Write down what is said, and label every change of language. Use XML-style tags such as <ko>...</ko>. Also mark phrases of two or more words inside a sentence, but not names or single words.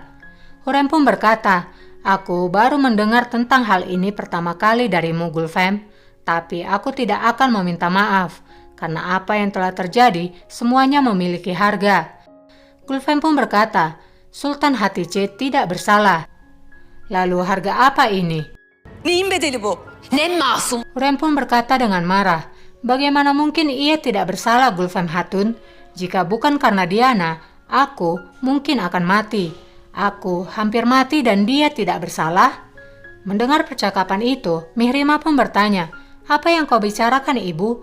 <id>Hurrem pun berkata, aku baru mendengar tentang hal ini pertama kali darimu Gulfem, tapi aku tidak akan meminta maaf. Karena apa yang telah terjadi, semuanya memiliki harga. Gulfem pun berkata, Sultan Hatice tidak bersalah. Lalu harga apa ini?</id> <tr>Neyin bedeli bu? Ne masum?</tr> <id>Hurrem pun berkata dengan marah, bagaimana mungkin ia tidak bersalah Gulfem Hatun? Jika bukan karena Diana, aku mungkin akan mati. Aku hampir mati dan dia tidak bersalah. Mendengar percakapan itu, Mihrima pun bertanya, Apa yang kau bicarakan, ibu?</id>